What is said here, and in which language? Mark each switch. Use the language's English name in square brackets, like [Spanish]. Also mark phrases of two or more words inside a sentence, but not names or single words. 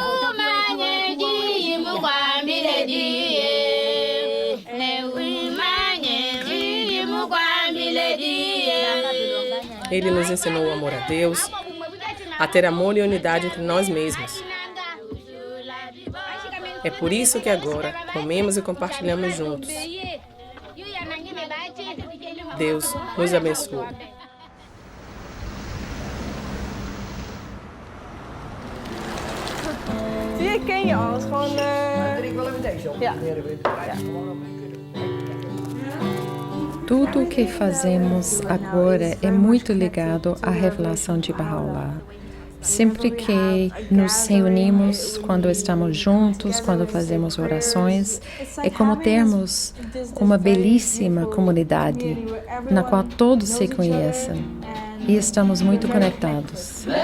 [Portuguese] Ele nos ensinou o amor a Deus, a ter amor e unidade entre nós mesmos. É por isso que agora comemos e compartilhamos juntos. Deus nos abençoe. [Dutch] Zie ik ken je al. Gewoon. Ja. [Portuguese] Tudo o que fazemos agora é muito ligado à revelação de Bahá'u'lláh. Sempre que nos reunimos, quando estamos juntos, quando fazemos orações, é como termos uma belíssima comunidade na qual todos se conhecem e estamos muito conectados.